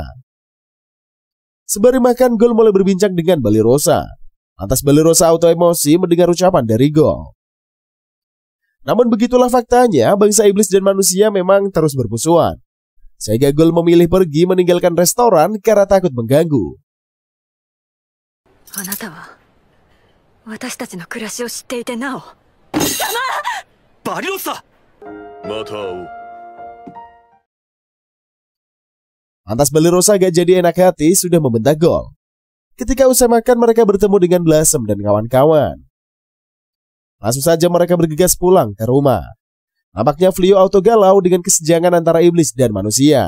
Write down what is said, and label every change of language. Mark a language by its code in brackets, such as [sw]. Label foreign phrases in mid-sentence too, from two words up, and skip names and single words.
[id] Sembari makan, Gol mulai berbincang dengan Balirosa. Lantas Balirosa auto emosi mendengar ucapan dari Gol. Namun begitulah faktanya, bangsa iblis dan manusia memang terus bermusuhan. Sehingga Gol memilih pergi meninggalkan restoran karena takut mengganggu. [ja] あなたは私たちの暮らしを知っていてなおバリロッサ。また会おう。 [id] Lantas Balirosa gak jadi enak hati sudah membentak Gol. Ketika usai makan mereka bertemu dengan Blossom dan kawan-kawan. Langsung saja mereka bergegas pulang ke rumah. Nampaknya Flio auto galau dengan kesenjangan antara iblis dan manusia.